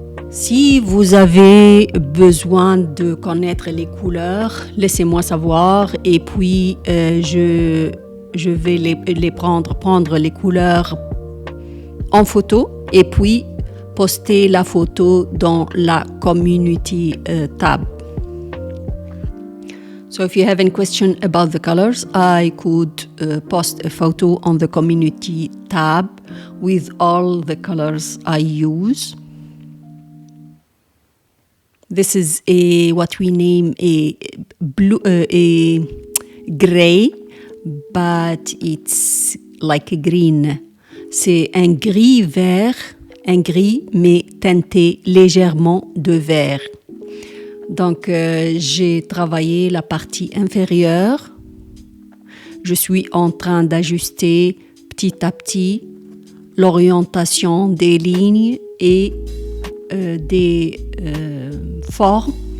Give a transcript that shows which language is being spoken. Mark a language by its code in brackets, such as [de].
[fr] Si vous avez besoin de connaître les couleurs, laissez-moi savoir et puis je vais prendre les couleurs en photo et puis poster la photo dans la community tab. [en] So if you have any question about the colors, I could post a photo on the community tab with all the colors I use. This is what we name a blue, a gray, but it's like a green. [fr] C'est un gris vert, un gris mais teinté légèrement de vert. Donc j'ai travaillé la partie inférieure. Je suis en train d'ajuster petit à petit l'orientation des lignes et des formes.